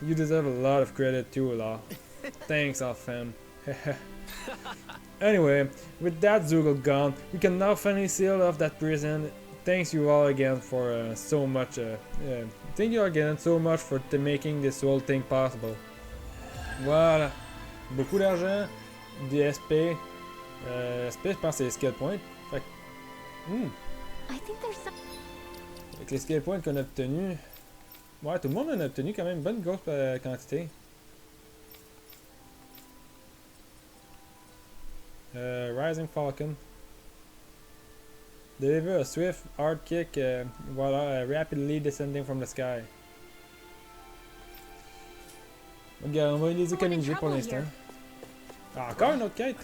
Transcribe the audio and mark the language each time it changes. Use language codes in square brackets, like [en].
[en] You deserve a lot of credit too, Law. Thanks, Alfam. Anyway, with that Zoogle gone, we can now finally seal off that prison. Thanks you all again for so much. Thank you again so much for making this whole thing possible. [fr] Voilà. Beaucoup d'argent, des SP. SP, je pense que c'est skill point. Fait que, [en] I think there's some. [fr] avec les skill points qu'on a obtenus. Ouais, tout le monde en a obtenu quand même une bonne grosse quantité. [en] Rising Falcon. Deliver a swift, hard kick while rapidly descending from the sky. [fr] Regarde, on va les économiser pour l'instant. Ah, encore une autre quête, hein?